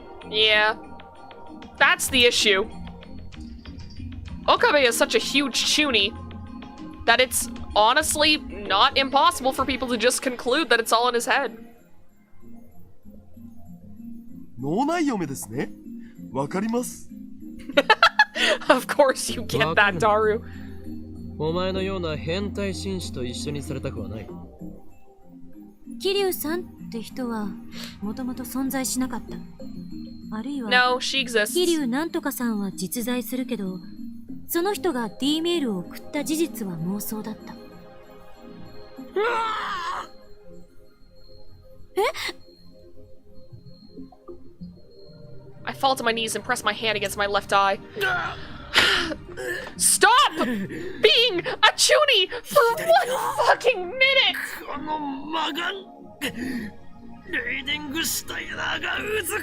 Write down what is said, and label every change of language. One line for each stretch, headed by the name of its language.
English: Yeah. That's the issue. Okabe is such a huge chuny that it's honestly not impossible for people to just conclude that it's all in his head.
Japanese: 脳内嫁ですね。わかります。
English: Of course you get that, Daru.
Japanese: お前のような変態紳士と一緒にされたくはない。桐生さんって人はもともと存在しなかった。あるいは、
English: No, she exists.
Japanese: 桐生なんとかさんは実在するけど、その人が D メールを送った事実は妄想だった。
English: I fall to my knees and press my hand against my left eye. Stop being a chuny for 1 fucking minute!
Japanese: このマガン、レイディングシュタイナーがうずく。